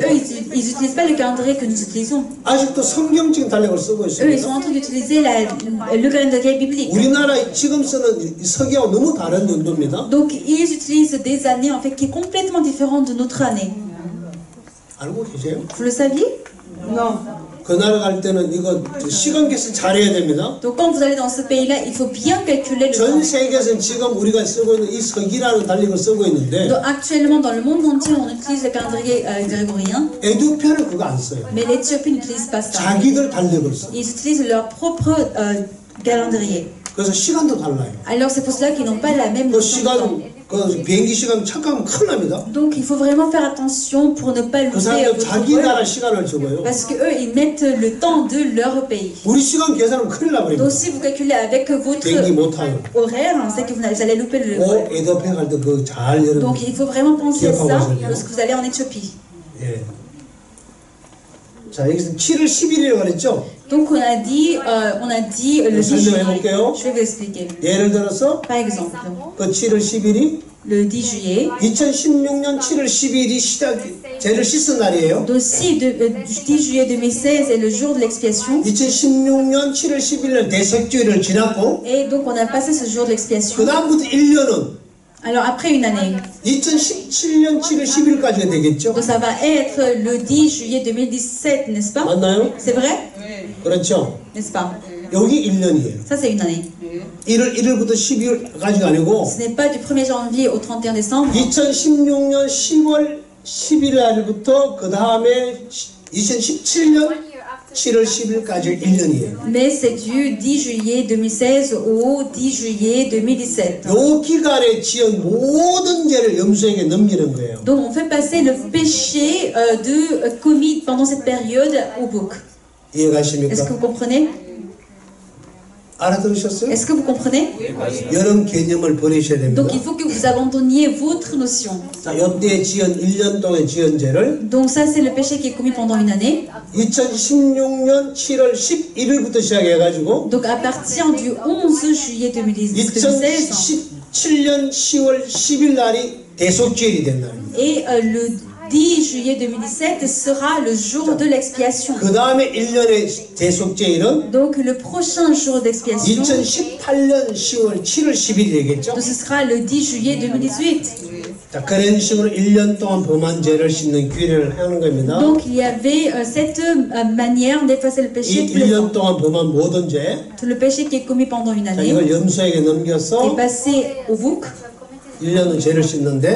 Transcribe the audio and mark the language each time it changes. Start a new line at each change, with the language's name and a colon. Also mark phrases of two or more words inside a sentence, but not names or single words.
French: eux ils utilisent pas le calendrier que nous utilisons.
Korean: 아직도 성경적인 달력을 쓰고
French: Eux ils
Korean: 있습니다.
French: sont en train d'utiliser le calendrier biblique.
Korean: 우리나라 지금 쓰는 이 서기하고 너무 다른 연도입니다.
French: Donc ils utilisent des années en fait qui est complètement différente de notre année.
Korean: 알고 계세요?
French: Vous le saviez? Non.
Korean: 그 나라 갈 때는 이거 시간 계산 잘해야 됩니다.
French: Donc quand vous allez dans ce pays-là, il faut bien calculer le
Korean: 전
French: temps.
Korean: 세계에서는 지금 우리가 쓰고 있는 이 서기라는 달력을 쓰고 있는데
French: Donc actuellement dans le monde entier, on utilise le calendrier grégorien,
Korean: 에도피아는 그거 안 써요.
French: mais l'Éthiopie n'utilise pas ça.
Korean: 자기들 달력을 써.
French: Ils utilisent leur propre calendrier.
Korean: 그래서 시간도 달라요.
French: Alors c'est pour cela qu'ils n'ont pas la même
Korean: 그
French: notion de temps.
Korean: 시간, 그 비행기 시간 착각하면 큰일 납니다.
French: Donc il faut vraiment faire attention pour ne pas
Korean: 그
French: louper
Korean: 사람들
French: votre
Korean: 자기
French: vol,
Korean: 나라 시간을 적어요.
French: parce que eux ils mettent le temps de leur pays.
Korean: 우리 시간 계산하면 큰일 나버립니다.
French: Donc si vous calculez avec votre
Korean: 비행기 못 타요.
French: horaire, c'est que vous allez louper le vol.
Korean: 꼭 에도피아 갈 때 그거 잘 여러분.
French: Donc il faut vraiment penser à
Korean: 기억하고
French: ça
Korean: 가셔야
French: lorsque vous allez en Éthiopie.
Korean: 예. 자 여기서 7월 10일이라고 그랬죠?
French: Donc on a dit le 10 juillet.
Korean: 설명해볼게요.
French: Je vais vous expliquer.
Korean: 예를 들어서
French: Par exemple,
Korean: 그 7월 10일이
French: le 10 juillet.
Korean: 2016년 7월 10일이 죄를 씻은 날이에요.
French: Donc si 10 juillet 2016 est le jour de l'expiation.
Korean: 2016년 7월 10일 날 대속죄를 지났고
French: Et donc on a passé ce jour de l'expiation.
Korean: 그 다음부터 1년은
French: Alors après une année.
Korean: 2017년 7월 10일까지가 되겠죠?
French: Donc ça va être le 10 juillet 2017, n'est-ce pas?
Korean: 맞나요?
French: C'est vrai?
Korean: 그렇죠.
French: N'est-ce pas?
Korean: 여기 1년이에요.
French: Ça c'est une année.
Korean: 1월 1일부터 12일까지가 아니고
French: Ce n'est pas du 1er janvier au 31 décembre.
Korean: 2016년 10월 10일 날부터 그 다음에 2017년 7월 10일까지 1년이에요.
French: Mais c'est du 10 juillet 2016 au 10 juillet 2017.
Korean: 요 기간에 지은 모든 죄를 염소에게 넘기는 거예요.
French: Donc on fait passer le péché commis pendant cette période au bouc.
Korean: 이해가십니까?
French: Est-ce que vous comprenez?
Korean: 알아들으셨어요?
French: Est-ce que vous comprenez?
Korean: 여름 개념을 버리셔야 됩니다.
French: Donc il faut que vous abandonniez votre notion.
Korean: 자, 요때 지은 1년 동안 지은 죄를
French: Donc ça c'est le péché qui est commis pendant une année.
Korean: 2016년 7월 11일부터 시작해가지고
French: Donc à partir du 11 juillet 2016
Korean: 2017년 10월 10일 날이 대속죄일이 된 날입니다.
French: et le 10 juillet 2017 sera le jour de l'expiation.
Korean: 그 다음에 1년의 대속죄일은
French: Donc le prochain jour d'expiation,
Korean: 2018년 10월 7월 10일이 되겠죠?
French: ce sera le 10 juillet 2018.
Korean: 자, 그런 식으로 1년 동안 범한 죄를 씻는 규례를 하는 겁니다.
French: Donc il y avait cette manière d'effacer le péché
Korean: 이
French: tous les
Korean: 1년
French: ans.
Korean: 동안 범한 모든 죄,
French: Tout le péché qui est commis pendant une
Korean: 자,
French: année
Korean: 이걸 염소에게
French: est
Korean: 넘겨서
French: passé au bouc
Korean: 1년은 죄를 씻는데